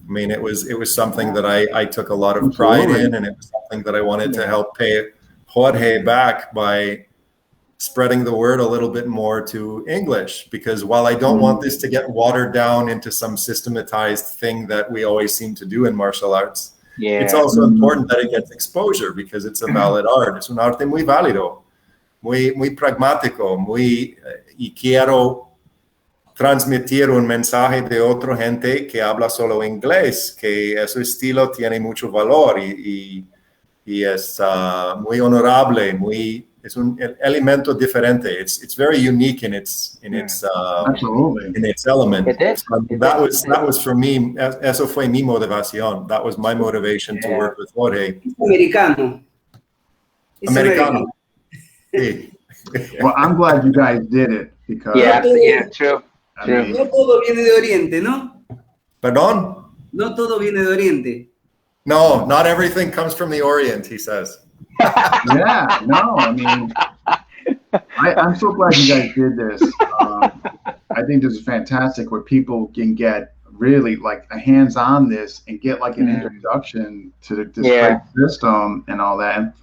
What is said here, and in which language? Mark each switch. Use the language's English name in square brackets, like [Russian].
[English] I mean, it was something that I took a lot of pride in, and it was something that I wanted to help pay Jorge back by spreading the word a little bit more to English, because while I don't want this to get watered down into some systematized thing that we always seem to do in martial arts, it's also important that it gets exposure, because it's a valid art. [Spanish] Es un arte muy válido, muy pragmático, y quiero transmitir un mensaje de otra gente que habla solo inglés, que ese estilo tiene mucho valor y es muy honorable, muy elemento diferente. [English] It's very unique in its absolutely in its element. It is. That was for me. [Spanish] Eso fue mi motivación. [English] That was my motivation to work with Jorge. [Spanish] Es americano. Americano. Sí. [English] Well, I'm glad you guys did it because true. [Spanish] No todo viene de Oriente, ¿no? Perdón? No todo viene de Oriente. [English] No, not everything comes from the Orient, he says. Yeah, no, I mean, I'm so glad you guys did this. I think this is fantastic where people can get really like a hands on this and get like an introduction to this great system and all that.